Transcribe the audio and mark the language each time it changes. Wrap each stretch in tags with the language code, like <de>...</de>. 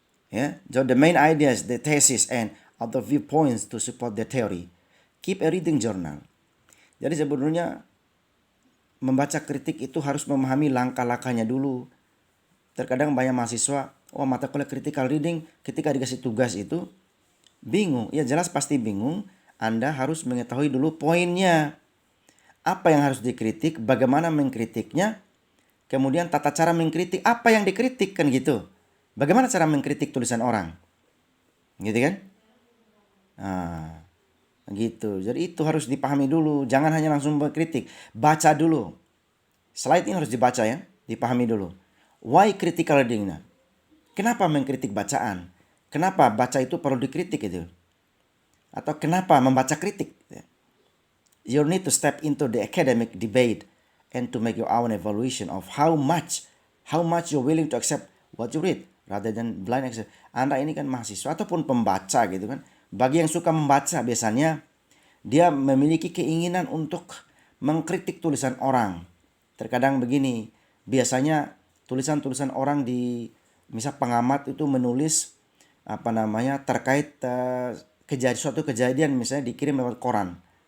<en>Ya, so the main ideas, the thesis, and other viewpoints to support the theory. Keep a reading journal.</en> <id>Jadi sebenarnya membaca kritik itu harus memahami langkah-langkahnya dulu. Terkadang banyak mahasiswa, mata kuliah critical reading, ketika dikasih tugas itu, Bingung, ya jelas pasti bingung. Anda harus mengetahui dulu poinnya. Apa yang harus dikritik, bagaimana mengkritiknya, kemudian tata cara mengkritik, apa yang dikritik kan gitu. Bagaimana cara mengkritik tulisan orang, gitu kan? Nah, gitu. Jadi itu harus dipahami dulu, jangan hanya langsung mengkritik. Baca dulu. Slide ini harus dibaca ya, dipahami dulu.</id> <en>Why critical reading?</en> <id>Nah, kenapa mengkritik bacaan? Kenapa baca itu perlu dikritik itu? Atau kenapa membaca kritik?</id> <en>You need to step into the academic debate and to make your own evaluation of how much you're willing to accept what you read rather than blind accept.</en> <id>Anda ini kan mahasiswa ataupun pembaca gitu kan. Bagi yang suka membaca biasanya dia memiliki keinginan untuk mengkritik tulisan orang. Terkadang begini, biasanya tulisan-tulisan orang di misal pengamat itu menulis terkait suatu kejadian misalnya dikirim lewat koran.</id>